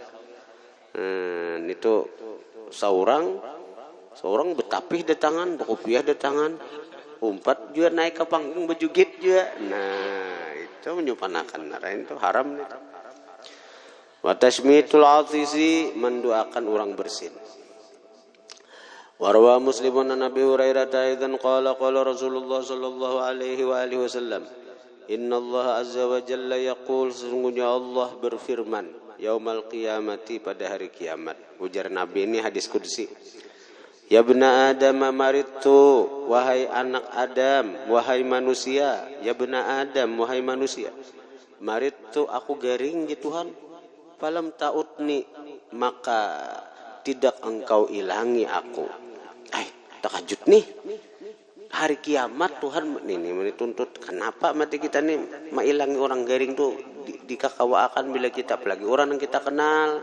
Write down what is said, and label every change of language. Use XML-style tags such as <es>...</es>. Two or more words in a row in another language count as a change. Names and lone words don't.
<bjn>Itu seorang betapih di tangan, berkopiah di tangan, umpat juga naik ke panggung bejugit juga. Nah itu menyupanakan narain itu haram nih.</bjn> <ar>وتشميت العاطس,</ar> <bjn>mendoakan orang bersin.</bjn> <ar>وروى مسلم عن أبي هريرة أيضا قال قال رسول الله صلى الله عليه وآله وسلم إن الله عز وجل يقول,</ar> <bjn>sesungguhnya Allah berfirman</bjn> <ar>يوم القيامة,</ar> <bjn>pada hari kiamat. Ujar Nabi, ini hadis qudsi.</bjn> <ar>يا ابن آدم مرضت,</ar> <bjn>wahai anak Adam, wahai manusia.</bjn> <ar>يا ابن آدم,</ar> <bjn>wahai manusia. Maridtu, aku garing ya Tuhan.</bjn> <ar>فلم تعدني,</ar> <bjn>maka tidak engkau ilangi aku. Takajut nih. Hari kiamat Tuhan ini menuntut, kenapa mati kita nih mailangi orang garing tuh dikakawaakan bila kita, apalagi orang yang kita kenal.</bjn>